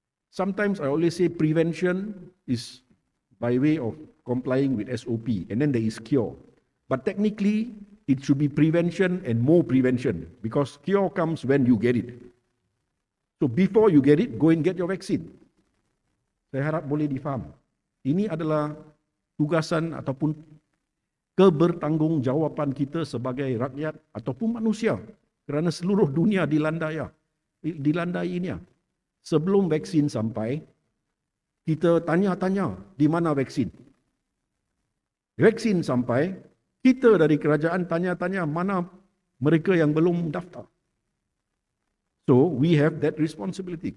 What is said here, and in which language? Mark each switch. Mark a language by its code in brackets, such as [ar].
[en] Sometimes I always say prevention is by way of complying with SOP, and then there is cure. But technically, it should be prevention and more prevention, because cure comes when you get it. So before you get it, go and get your vaccine. [ms] Saya harap boleh difaham. Ini adalah tugasan ataupun kebertanggungjawaban kita sebagai rakyat ataupun manusia, kerana seluruh dunia dilandai ini. Sebelum vaksin sampai, kita tanya-tanya di mana vaksin. Vaksin sampai, kita dari kerajaan tanya-tanya mana mereka yang belum daftar. [en] So we have that responsibility.